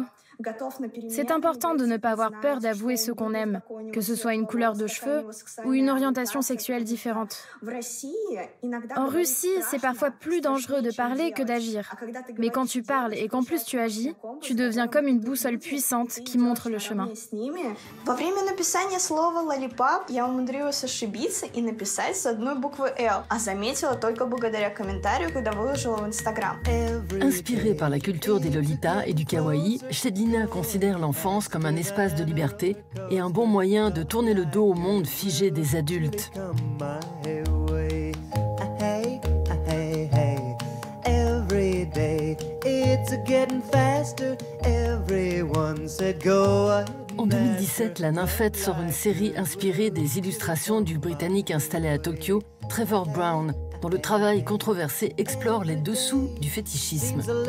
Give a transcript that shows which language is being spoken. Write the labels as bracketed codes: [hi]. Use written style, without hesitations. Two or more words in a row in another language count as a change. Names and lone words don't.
[fr] C'est important de ne pas avoir peur d'avouer ce qu'on aime, que ce soit une couleur de cheveux ou une orientation sexuelle différente. En Russie, c'est parfois plus dangereux de parler que d'agir. Mais quand tu parles et qu'en plus tu agis, tu deviens comme une boussole puissante qui montre le chemin. [ru] Во время написания слова «lollipop» я умудрилась ошибиться и написать с одной буквы «L», а заметила только благодаря комментарию, когда выложила в Instagram. [fr] Inspirée par la culture des Lolitas et du kawaii, Shedlina considère l'enfance comme un espace de liberté et un bon moyen de tourner le dos au monde figé des adultes. En 2017, la Nymphette sort une série inspirée des illustrations du Britannique installé à Tokyo, Trevor Brown, dont le travail controversé explore les dessous du fétichisme.